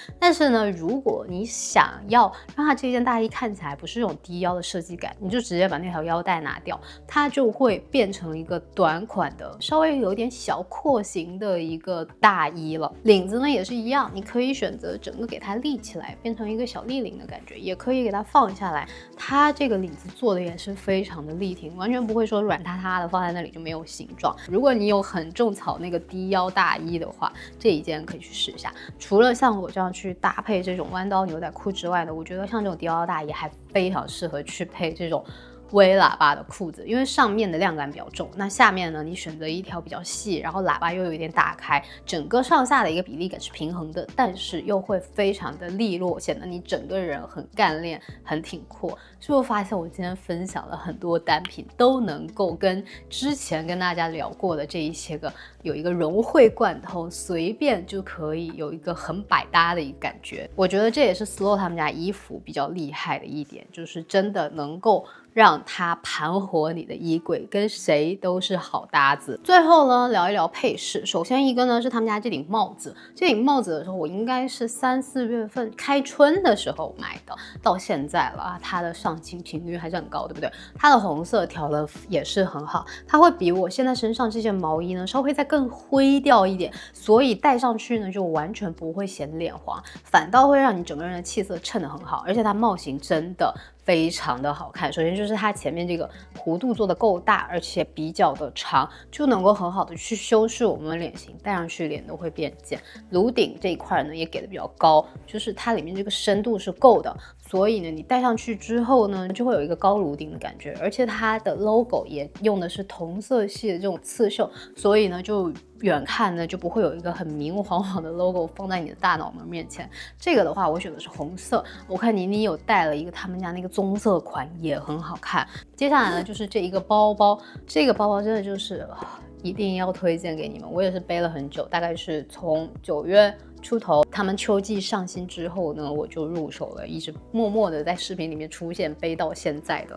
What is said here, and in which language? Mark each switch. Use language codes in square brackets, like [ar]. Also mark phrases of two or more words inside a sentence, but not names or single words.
[zh] 但是呢，如果你想要讓它這件大衣看起來不是這種低腰的設計感，你就直接把那條腰帶拿掉，它就會變成一個短款的稍微有點小廓形的一個大衣了。領子呢也是一樣，你可以選擇整個給它立起來，变成一個小立領的感覺，也可以給它放下來。它這個領子做的也是非常的立挺，完全不會說軟塌塌的放在那裡就沒有形狀。如果你有很種草那個低腰大衣的話，這一件可以去試一下。除了像我這樣去搭配這種彎刀牛仔褲之外呢，我覺得像這種低腰大衣還非常適合去配這種微喇叭的褲子，因為上面的量感比較重，那下面呢你選擇一條比較細，然後喇叭又有一點打開，整個上下的一個比例感是平衡的，但是又會非常的利落，顯得你整個人很幹練很挺闊。是不是發現我今天分享了很多單品都能夠跟之前跟大家聊過的這一些個有一個融會貫通，隨便就可以有一個很百搭的一個感覺。我覺得這也是 Slow 他們家衣服比較厲害的一點，就是真的能夠讓它盤活你的衣櫃，跟誰都是好搭子。最後呢，聊一聊配飾。首先一個呢是他们家這頂帽子，這頂帽子的時候我應該是3、4月份開春的時候買的，到現在了啊，它的上新頻率還是很高，對不對？它的紅色調的也是很好，它會比我現在身上這件毛衣呢稍微再更灰調一點，所以戴上去呢就完全不會顯臉黃，反倒會讓你整個人的氣色襯得很好。而且它帽型真的非常的好看。首先就是它前面这个弧度做的夠大，而且比較的長，就能夠很好的去修飾我們臉型，戴上去臉都會變尖。顱頂這一塊呢也給的比較高，就是它裡面這個深度是夠的，所以呢你戴上去之後呢就會有一個高顱頂的感覺，而且它的 logo 也用的是同色系的這種刺繡，所以呢就遠看呢就不會有一個很明晃晃的 logo 放在你的大腦門面前。這個的話我選的是紅色，我看你有帶了一個他們家那個棕色款也很好看。接下來呢就是這一個包包，這個包包真的就是一定要推薦給你們，我也是背了很久，大概是從9月出頭他們秋季上新之後呢我就入手了，一直默默的在視頻裡面出現，背到現在的。